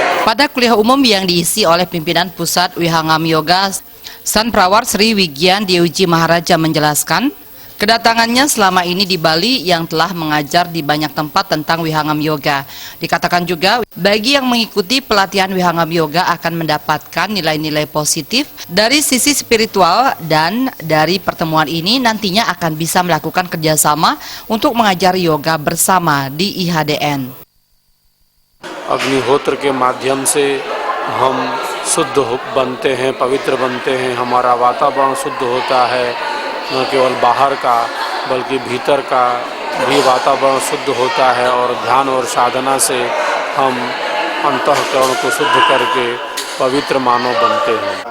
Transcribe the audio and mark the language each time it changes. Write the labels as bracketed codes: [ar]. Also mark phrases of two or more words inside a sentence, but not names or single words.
[id] Pada kuliah umum yang diisi oleh pimpinan Pusat Vihangam Yoga, Sana Prawar Sri Vigyan Deuji Maharaja menjelaskan, kedatangannya selama ini di Bali yang telah mengajar di banyak tempat tentang Vihangam Yoga. Dikatakan juga, bagi yang mengikuti pelatihan Vihangam Yoga akan mendapatkan nilai-nilai positif dari sisi spiritual, dan dari pertemuan ini nantinya akan bisa melakukan kerjasama untuk mengajar yoga bersama di IHDN. [hi] अग्निहोत्र के माध्यम से हम शुद्ध बनते हैं, पवित्र बनते हैं, हमारा वातावरण शुद्ध होता है, न केवल बाहर का बल्कि भीतर का भी वातावरण शुद्ध होता है, और ध्यान और साधना से हम अंतःकरण को शुद्ध करके पवित्र मानव बनते हैं।